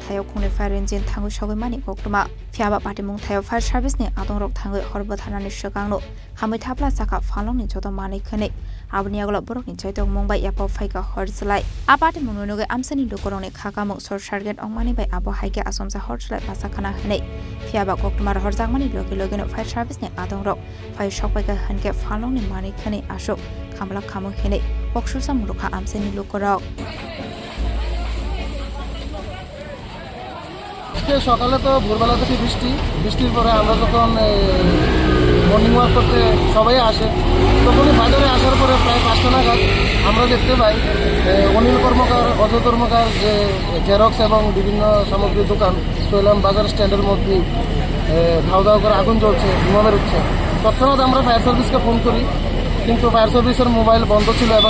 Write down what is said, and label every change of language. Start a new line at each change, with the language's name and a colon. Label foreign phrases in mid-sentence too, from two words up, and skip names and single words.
Kok Borok: Thayo Khungni
English: Fire Engine
Kok Borok: Thangu Shogimani Koktuma Fiaba Patimung Thayo
English: Fire Service
Kok Borok: ne Adong Rok Thangu Horba Thanani Shogangno khamwi Thapla Chakha Phalnok ni joto mani khane abniagolo borok ni chaitong mongbai yapo phaika Horjwlai apati mununuge amsani lokorone khakamung sor sergeant ongmani bai abo haike Achomsa Horjwlai pasakhana hane phiaba koktumar horjakmani loge no
English: fire service
Kok Borok: ne adong rok phai shokbai ka hanke Phalnok ni mani khane asok khamla khamu hene boksusa murukha amsani lokorok
Bangla: সকালে তো ভোরবেলা থেকে বৃষ্টির পরে আমরা যখন
English: morning walk
Bangla: করতে সবাই আসে তখনই বাজারে আসার পরে প্রায় 5টা নাগাদ আমরা দেখতে পাই অনিল কর্মকার অজয় কর্মকার যে জেরক্স এবং বিভিন্ন সামগ্রীর দোকান চরিলাম বাজার স্ট্যান্ডের মধ্যে ধাও ধাও করে আগুন জ্বলছে ধোঁয়া বেরোচ্ছে তৎক্ষণাৎ আমরা
English: fire service-ke
Bangla: ফোন করি কিন্তু
English: fire service-er
Bangla: মোবাইল বন্ধ ছিল এবং